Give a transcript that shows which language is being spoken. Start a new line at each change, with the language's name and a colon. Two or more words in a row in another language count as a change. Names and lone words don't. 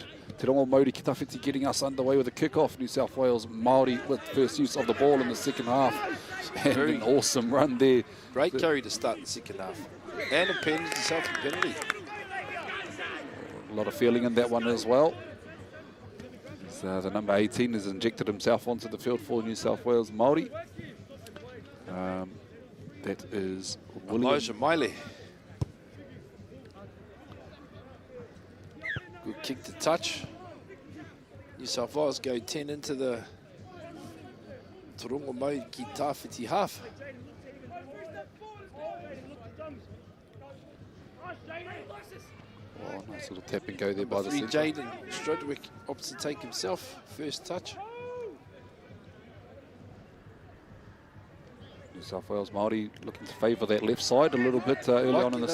English: Te Rongo Maori ki tawhiti getting us underway with a kickoff. New South Wales Māori with first use of the ball in the second half. And an awesome run there. Great carry to start the second half. And a penalty, self-penalty. A lot of feeling in that one as well. So the number 18 has injected himself onto the field for New South Wales Māori. That is Elijah Miley. Good kick to touch. New South Wales go 10 into the Torongo mai ki tāwhiti half. Oh, nice little tap and go there by the Number 3, centre. Jaden Strudwick opts to take himself. First touch. New South Wales Māori looking to favour that left side a little bit early on in the